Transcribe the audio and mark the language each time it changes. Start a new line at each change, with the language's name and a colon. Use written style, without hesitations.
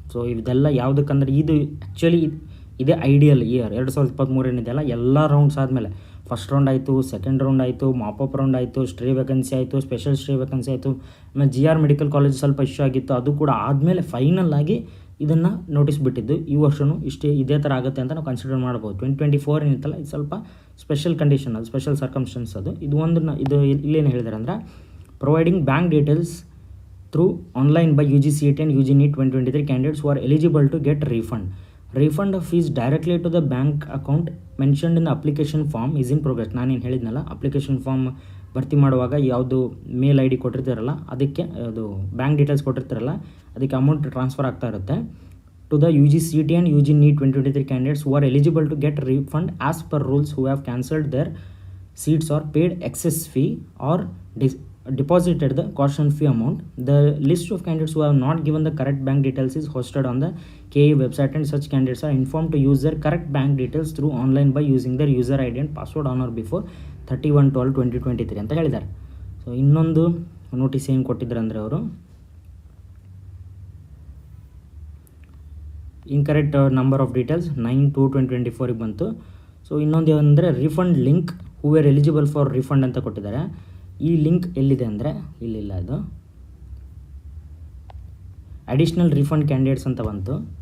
Kannada: So ಇದೆಲ್ಲ ಯಾವುದಕ್ಕಂದ್ರೆ ಇದು actually ಇದೇ ಐಡಿಯಲ್ ಇಯರ್ 2023 ಏನಿದೆಯಲ್ಲ, ಎಲ್ಲ ರೌಂಡ್ಸ್ ಆದಮೇಲೆ ಫಸ್ಟ್ ರೌಂಡ್ ಆಯಿತು, ಸೆಕೆಂಡ್ ರೌಂಡ್ ಆಯಿತು, ಮಾಪಪ್ ರೌಂಡ್ ಆಯಿತು, ಸ್ಟೇ ವೇಕೆನ್ಸಿ ಆಯಿತು, ಸ್ಪೆಷಲ್ ಸ್ಟೇ ವೇಕೆನ್ಸಿ ಆಯಿತು, ಆಮೇಲೆ GR ಮೆಡಿಕಲ್ ಕಾಲೇಜ್ ಸ್ವಲ್ಪ ಇಶ್ಯೂ ಆಗಿತ್ತು, ಅದು ಕೂಡ ಆದಮೇಲೆ ಫೈನಲ್ ಆಗಿ ಇದನ್ನು ನೋಟಿಸ್ ಬಿಟ್ಟಿದ್ದು. ಈ ವರ್ಷವೂ ಇದೇ ಥರ ಆಗುತ್ತೆ ಅಂತ ನಾವು ಕನ್ಸಿಡರ್ ಮಾಡ್ಬೋದು. 2024 ಏನಿತ್ತಲ್ಲ, ಇದು ಸ್ವಲ್ಪ ಸ್ಪೆಷಲ್ ಕಂಡೀಷನ್, ಅದು ಸ್ಪೆಷಲ್ ಸರ್ಕಮ್ಸ್ಟೆನ್ಸ್. ಇದು ಇಲ್ಲೇನು ಹೇಳಿದ್ದಾರೆ ಅಂದರೆ,
English: Providing bank details through online by UG CET and UG NEET 2023 candidates who are eligible to get refund of fees directly to the bank account mentioned in the application form is in progress.
Kannada: ನಾನೇನು ಹೇಳಿದ್ನಲ್ಲ, application form ಭರ್ತಿ ಮಾಡುವಾಗ ಯಾವುದು ಮೇಲ್ ID ಕೊಟ್ಟಿರ್ತಾರಲ್ಲ, ಅದಕ್ಕೆ ಅದು bank details ಕೊಟ್ಟಿರ್ತಾರಲ್ಲ, ಅದಕ್ಕೆ amount transfer ಆಗ್ತಾ ಇರುತ್ತೆ
English: To the UG CET and UG NEET 2023 candidates who are eligible to get refund as per rules who have cancelled their seats or paid excess fee or deposited the caution fee amount. The list of candidates who have not given the correct bank details is hosted on the KE website, and such candidates are informed to use their correct bank details through online by using their user ID and password on or before 31/12/2023
Kannada: ಅಂತ ಹೇಳಿದ್ದಾರೆ. So ಇನ್ನೊಂದು notice ಏನು ಕೊಟ್ಟಿದ್ದಾರೆ ಅಂದರೆ ಅವರು
English: incorrect number of details
Kannada: 9/2/2024 ಬಂತು. So ಇನ್ನೊಂದು ಅಂದರೆ refund link
English: who are eligible for refund
Kannada: ಅಂತ ಕೊಟ್ಟಿದ್ದಾರೆ. ಈ ಲಿಂಕ್ ಎಲ್ಲಿದೆ ಅಂದರೆ ಇಲ್ಲಿಲ್ಲ, ಅದು ಅಡಿಷ್ನಲ್ ರಿಫಂಡ್ ಕ್ಯಾಂಡಿಡೇಟ್ಸ್ ಅಂತ ಬಂತು.